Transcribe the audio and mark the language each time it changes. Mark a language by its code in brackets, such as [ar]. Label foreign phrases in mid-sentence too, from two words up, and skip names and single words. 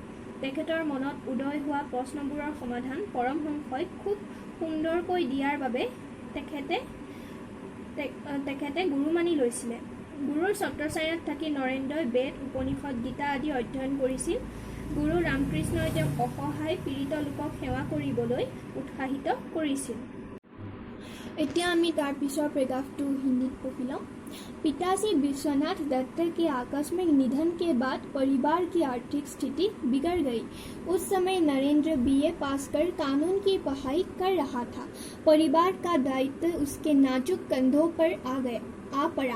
[as] তেখেতৰ মনত উদয় হোৱা প্ৰশ্নবোৰৰ সমাধান পৰমহংসই খুব সুন্দৰকৈ দিয়াৰ বাবে তেখেতে গুৰু মানি লৈছিলে। গুৰুৰ ছত্ৰছায়াত থাকি নৰেন্দ্ৰই বেদ, উপনিষদ, গীতা আদি অধ্যয়ন কৰিছিল। গুৰু ৰামকৃষ্ণই তেওঁক অসহায় পীড়িত লোকক সেৱা কৰিবলৈ উৎসাহিত কৰিছিল। এতিয়া আমি তাৰ পিছৰ পেৰাগ্ৰাফটো হিন্দীত পঢ়ি লওঁ। [hi] पिताजी विश्वनाथ दत्त के आकस्मिक निधन के बाद परिवार की आर्थिक स्थिति बिगड़ गई। उस समय नरेंद्र BA पास कर कानून की पढ़ाई कर रहा था। परिवार का दायित्व उसके नाजुक कंधों पर आ पड़ा।